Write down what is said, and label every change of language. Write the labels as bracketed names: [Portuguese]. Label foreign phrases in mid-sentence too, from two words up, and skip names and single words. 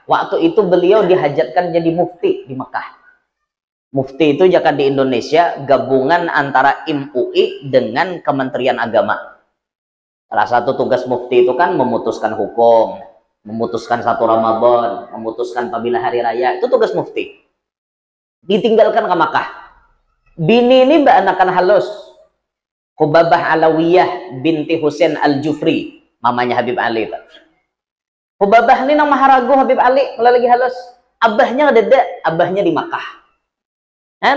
[Indonesian] Waktu itu beliau dihajatkan jadi mufti di Mekah. Mufti itu jika di Indonesia gabungan antara MUI dengan Kementerian Agama. Salah satu tugas mufti itu kan memutuskan hukum, memutuskan satu Ramadan, memutuskan apabila hari raya, itu tugas mufti. Ditinggalkan ke Makkah. [Banjar] Bini ini mbak anakan halus. Hubabah Alawiyah binti Husain Al-Jufri, mamanya Habib Ali. Hubabah ini nama maharagu Habib Ali, lagi halus. [Indonesian] Abahnya ada, abahnya di Makkah. Kan?